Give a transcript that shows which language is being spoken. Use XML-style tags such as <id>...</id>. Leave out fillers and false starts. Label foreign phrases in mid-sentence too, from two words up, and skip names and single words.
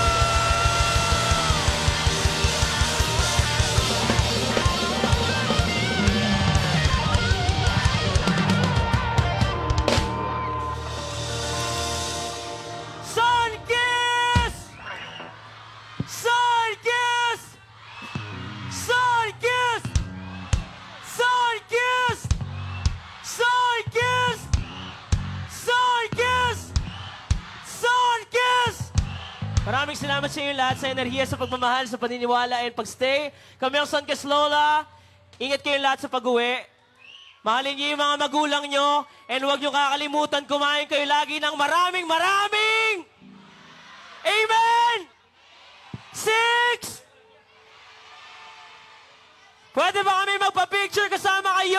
<tl>Sun-kiss! Sun-kiss! Sun-kiss! Sun-kiss! Sun-kiss! Sun-kiss! Sun-kiss! Maraming salamat sa inyo lahat sa enerhiya, sa pagmamahal, sa paniniwala, and pagstay. Kami ang Sun-kiss Lola. Ingat kayo lahat sa pag-uwi. Mahalin niyo yung mga magulang nyo, and huwag niyo kakalimutan kumain kayo lagi ng maraming Amen! 6, Pwede ba kami magpa-picture kasama kayo?</tl>